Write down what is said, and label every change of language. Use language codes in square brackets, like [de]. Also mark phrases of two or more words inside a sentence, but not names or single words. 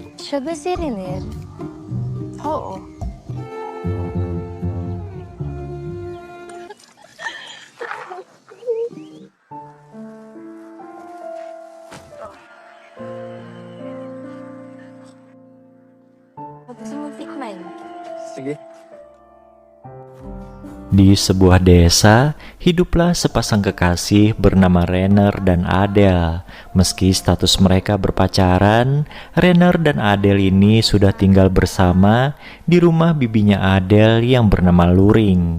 [tl] Siya ba si Renel? Oo. Gusto mo tikman? Sige. [id] Di sebuah desa, hiduplah sepasang kekasih bernama Renner dan Adele. Meski status mereka berpacaran, Renner dan Adele ini sudah tinggal bersama di rumah bibinya Adele yang bernama Luring.